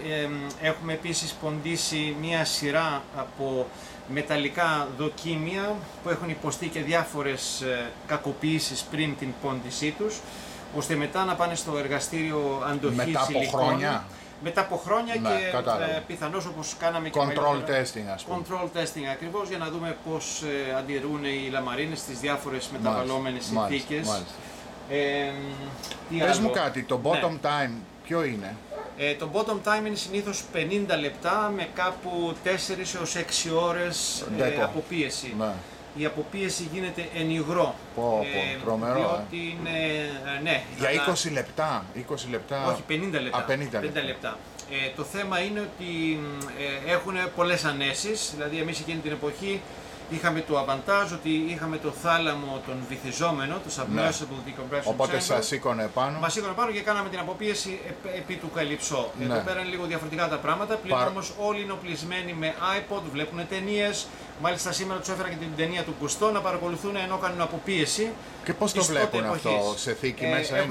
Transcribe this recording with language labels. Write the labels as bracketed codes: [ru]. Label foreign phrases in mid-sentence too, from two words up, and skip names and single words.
[el] Έχουμε επίσης ποντίσει μία σειρά από μεταλλικά δοκίμια που έχουν υποστεί και διάφορες κακοποιήσεις πριν την πόντισή τους, ώστε μετά να πάνε στο εργαστήριο αντοχής υλικών. Μετά από χρόνια και πιθανώς, όπως κάναμε και [en] control testing, [el] ας πούμε. [en] Control testing [el] ακριβώς, για να δούμε πώς αντιδρούν οι λαμαρίνες στις διάφορες μεταβαλλόμενες συνθήκες. Πες μου κάτι, το [en] bottom time [el] ποιο είναι? Το [en] bottom time [el] είναι συνήθως 50 λεπτά με κάπου 4 έως 6 ώρες αποπίεση. Η αποπίεση γίνεται εν υγρό. Τρομερό. Διότι είναι, για 20 λεπτά, 20 λεπτά. Όχι, 50 λεπτά. 50 λεπτά. Το θέμα είναι ότι έχουν πολλές ανέσεις, δηλαδή εμείς εκείνη την εποχή είχαμε το avantage ότι είχαμε το θάλαμο τον βυθιζόμενο, το [en] submersible decompression chamber. [el] Οπότε σας σήκωνε πάνω. Μας σήκωνε πάνω και κάναμε την αποπίεση επί του Καλυψό. Εδώ πέρα είναι λίγο διαφορετικά τα πράγματα, πλην όμως όλοι είναι οπλισμένοι με iPod, βλέπουν ταινίες. Μάλιστα σήμερα τους έφερα και την ταινία του Κουστό να παρακολουθούν ενώ κάνουν αποπίεση. Και πώς το βλέπουν αυτό, σε θήκη μέσα είναι?